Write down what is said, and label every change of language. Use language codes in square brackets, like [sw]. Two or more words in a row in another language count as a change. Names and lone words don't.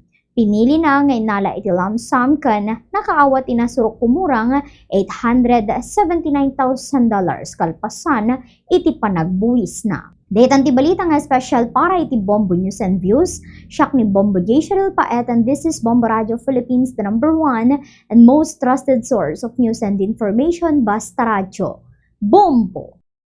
[ilo] Pinili na nga inala iti lump sum ken nakaawat inasurok kumurang $879,000 kalpasan iti panagbuwis na. Daytan ti balita nga special para iti [en] Bombo News and Views. [ilo] Siak ni [en] Bombo J. Cheryl Paet and this is Bombo Radio Philippines, the #1 and most trusted source of news and information, [tl] basta radyo. Bombo!